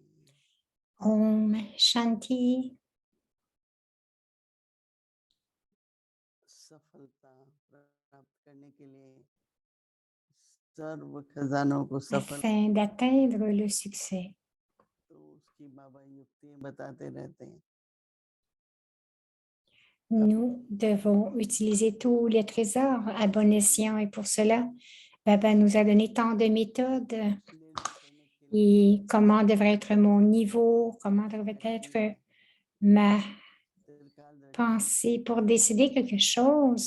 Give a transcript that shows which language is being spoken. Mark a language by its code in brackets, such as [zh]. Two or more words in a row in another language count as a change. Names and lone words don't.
[hi] Om Shanti. सफलता प्राप्त करने के लिए सर्व खजानों को सफल [fr] Afin d'atteindre le succès, [hi] तो उसकी बाबा युक्तियां बताते रहते हैं. [fr] nous devons utiliser tous les trésors à bon escient et pour cela, Baba nous a donné tant de méthodes et comment devrait être mon niveau, comment devrait être ma pensée pour décider quelque chose.